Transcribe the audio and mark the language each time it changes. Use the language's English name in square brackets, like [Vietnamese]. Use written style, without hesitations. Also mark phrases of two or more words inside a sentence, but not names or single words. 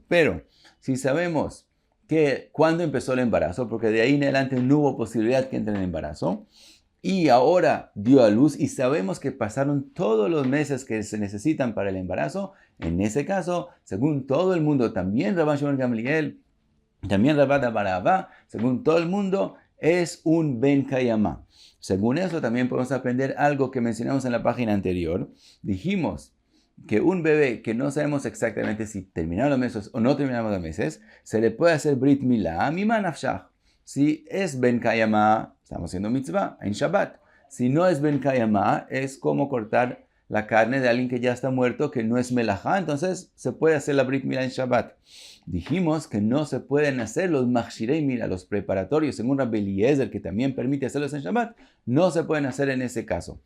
[Spanish] Pero si sabemos que cuándo empezó el embarazo, porque de ahí en adelante no hubo posibilidad que entre en embarazo, y ahora dio a luz y sabemos que pasaron todos los meses que se necesitan para el embarazo, en ese caso, según todo el mundo, también Rabban Shimon Gamliel, también Rabban Barabá, según todo el mundo, es un [Hebrew] בן קיימא. [Spanish] Según eso también podemos aprender algo que mencionamos en la página anterior. Dijimos que un bebé que no sabemos exactamente si terminaron los meses o no terminaron los meses, se le puede hacer [Hebrew] ברית מילה ממה נפשך. [Spanish] Si es [Hebrew] בן קיימא, [Spanish] estamos haciendo mitzvah en Shabbat. Si no es [Hebrew] בן קיימא, [Spanish] es como cortar la carne de alguien que ya está muerto, que no es melajá, entonces se puede hacer la [Hebrew] ברית מילה [Spanish] en Shabbat. Dijimos que no se pueden hacer los [Hebrew] מכשירי מילה, [Spanish] los preparatorios, según Rabbi Eliezer, que también permite hacerlos en Shabbat, no se pueden hacer en ese caso.